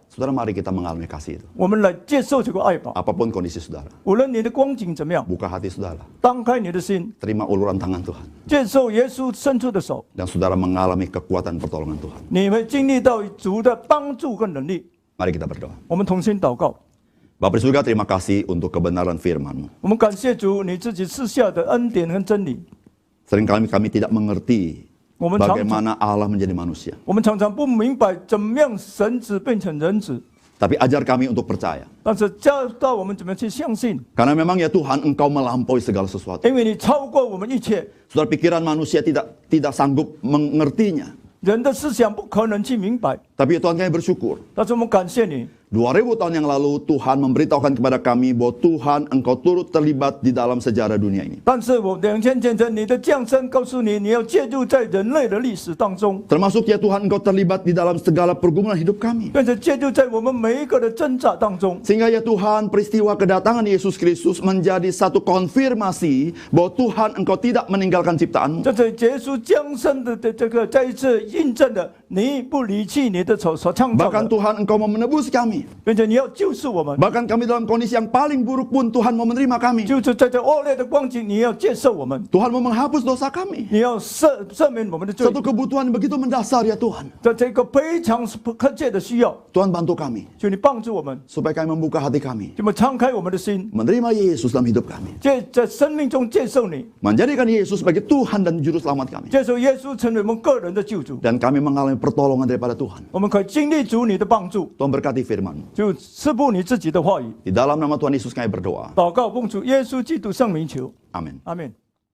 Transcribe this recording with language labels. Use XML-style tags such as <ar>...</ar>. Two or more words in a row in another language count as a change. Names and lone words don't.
<id>Saudara, mari kita mengalami kasih itu.</id> <zh>我们来接受这个爱吧。</zh> <id>Apapun kondisi saudara,</id> <zh>无论你的光景怎么样，</zh> <id>buka hati saudara,</id> <zh>当开你的心，</zh> <id>terima uluran tangan Tuhan,</id> <zh>接受耶稣伸出的手，</zh> <id>dan saudara mengalami kekuatan pertolongan Tuhan.</id> <zh>你会经历到主的帮助跟能力。</zh> <id>Mari kita berdoa.</id> <zh>我们同心祷告。</zh> <id>Bapa di surga, terima kasih untuk kebenaran firman-Mu.</id> <zh>我们感谢主，你自己赐下的恩典和真理。</zh> <id>Seringkali kami tidak mengerti</id> <zh>我们常</zh> <id>bagaimana Allah menjadi manusia.</id> <zh>我们常常不明白怎么样神子变成人子，</zh> <id>Tapi ajar kami untuk percaya.</id> <zh>但是教导我们怎么去相信，</zh> <id>Karena memang ya Tuhan, Engkau melampaui segala sesuatu.</id> <zh>因为你超过我们一切，</zh> <id>Saudara, pikiran manusia tidak sanggup mengertinya.</id> <zh>人的思想不可能去明白。</zh> <id>Tapi Tuhan, kami bersyukur.</id> <zh>但是我们感谢你，</zh> <id>2000 tahun yang lalu Tuhan memberitahukan kepada kami bahwa Tuhan Engkau turut terlibat di dalam sejarah dunia ini.</id> <zh>但是我2000年前你的降生告诉你，你要介入在人类的历史当中，</zh> <id>Termasuk ya Tuhan Engkau terlibat di dalam segala pergumulan hidup kami.</id> <zh>并且介入在我们每一个的挣扎当中。</zh> <id>Sehingga ya Tuhan, peristiwa kedatangan Yesus Kristus menjadi satu konfirmasi bahwa Tuhan Engkau tidak meninggalkan ciptaan-Mu.</id> <zh>这是耶稣降生的这个再一次印证了你不离弃你的所创造</zh> <id>Bahkan</id> <zh>的，</zh> <id>Tuhan Engkau mau menebus kami.</id> <zh>并且你要救赎我们。</zh> <id>Bahkan kami dalam kondisi yang paling buruk pun Tuhan mau menerima kami.</id> <zh>就是在这恶劣的光景，你要接受我们，</zh> <id>Tuhan mau menghapus dosa kami.</id> <zh>你要赦免我们的罪。</zh> <id>Satu kebutuhan begitu mendasar ya Tuhan.</id> <zh>在这个非常迫切的需要，</zh> <id>Tuhan bantu kami</id> <zh>求你帮助我们，</zh> <id>supaya kami membuka hati kami,</id> <zh>这么敞开我们的心，</zh> <id>menerima Yesus dalam hidup kami,</id> <zh>在生命中接受你，</zh> <id>menjadikan Yesus sebagai Tuhan dan juru selamat kami,</id> <zh>接受耶稣成为我们个人的救主。</zh> <id>dan kami mengalami pertolongan daripada Tuhan.</id> <zh>我们可以经历主你的帮助，</zh> <id>Tuhan berkati firman-Mu.</id> <zh>就赐福你自己的话语。</zh> <id>Di dalam nama Tuhan Yesus kami berdoa.</id> <zh>祷告奉主耶稣基督圣名求，</zh> <id>Amin.</id> <zh>阿门。</zh>